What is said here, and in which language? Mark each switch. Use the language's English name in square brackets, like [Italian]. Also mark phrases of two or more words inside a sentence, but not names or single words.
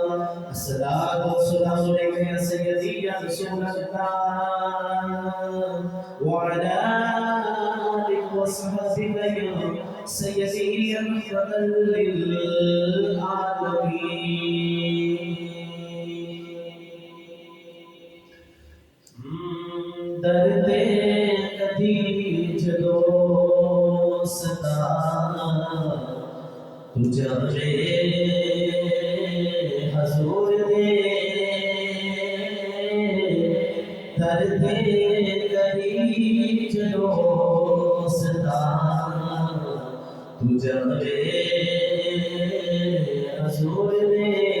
[Arabic] الصلاة والسلام عليك يا سيدي يا رسول الله وعلى آلك وصحبك يا سيدي يا رحمة للعالمين। [Punjabi] درد کدی جدو ستا تو جانے حضور دے. درد کدی جدو ستا تو جانے حضور دے.